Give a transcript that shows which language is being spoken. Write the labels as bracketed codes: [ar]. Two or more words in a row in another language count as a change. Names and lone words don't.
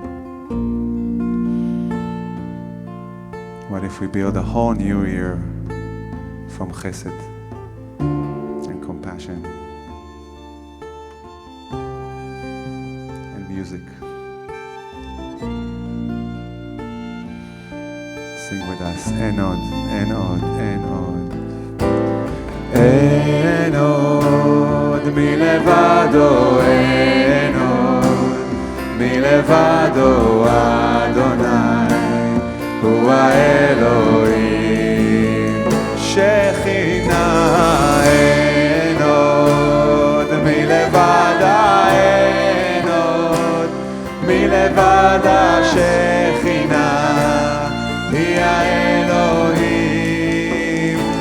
[en] What if we build a whole new year from chesed and compassion? Music. Sing with us. [he] אין עוד, אין עוד, אין עוד. אין עוד מלבדו, אין עוד מלבדו, אדוני הוא האלוהים. שכינה אין עוד מלבדה, מלבד השכינה היא האלוהים.